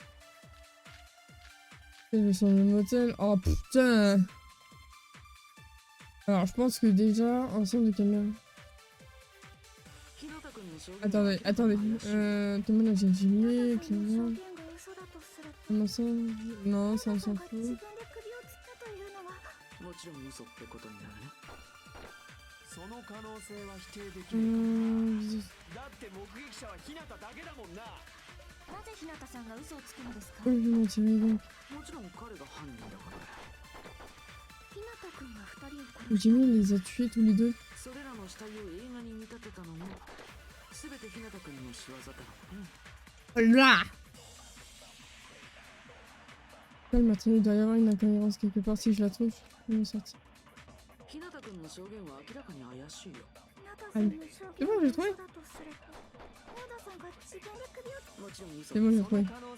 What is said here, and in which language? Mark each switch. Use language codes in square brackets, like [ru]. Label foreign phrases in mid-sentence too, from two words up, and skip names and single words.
[fr] Je sens le motel. Oh putain! Alors, je pense que déjà, ensemble de caméra. Attendez. Témoignage Hajime, clairement. Comment ça? Non, ça on s'en fout. [ja] もちろん嘘ってことになるね。その可能性は否定できる。だって目撃者は日向だけだもんな。なぜ日向さんが嘘をつくのですか？もちろん彼が犯人だから。日向君が2人を殺した。 [fr] Jimmy les a tués tous les deux. [ja] それらの死体を映画に見立てたのも全て日向君の仕業だろうね。 [fr] Là maintenant, il doit y avoir une incohérence quelque part. Si je la trouve, je vais m'en sortir. Allez. C'est bon, j'ai trouvé. C'est bon, j'ai trouvé.